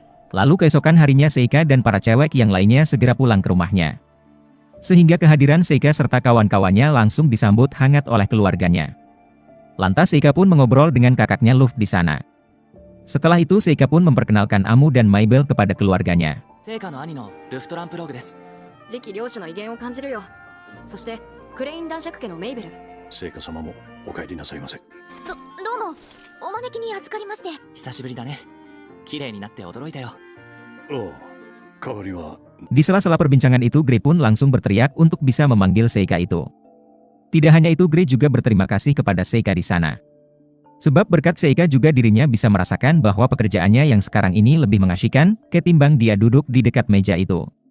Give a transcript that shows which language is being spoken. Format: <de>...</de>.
<id>Lalu keesokan harinya Seika dan para cewek yang lainnya segera pulang ke rumahnya. Sehingga kehadiran Seika serta kawan-kawannya langsung disambut hangat oleh keluarganya. Lantas Seika pun mengobrol dengan kakaknya Luv di sana. Setelah itu Seika pun memperkenalkan Amu dan Mabel kepada keluarganya.</id> <ja>聖火の兄のルフトランプログです。次期領主の威厳を感じるよ。そしてクレイン男爵家のメイベル。聖火様もお帰りなさいませ。どうもお招きに預かりまして。久しぶりだね。綺麗になって驚いたよ。代わりは。</ja> <id>Di sela-sela perbincangan itu Grey pun langsung berteriak untuk bisa memanggil Seika itu. Tidak hanya itu, Grey juga berterima kasih kepada Seika di sana. Sebab berkat Seika juga dirinya bisa merasakan bahwa pekerjaannya yang sekarang ini lebih mengasyikkan ketimbang dia duduk di dekat meja itu.</id>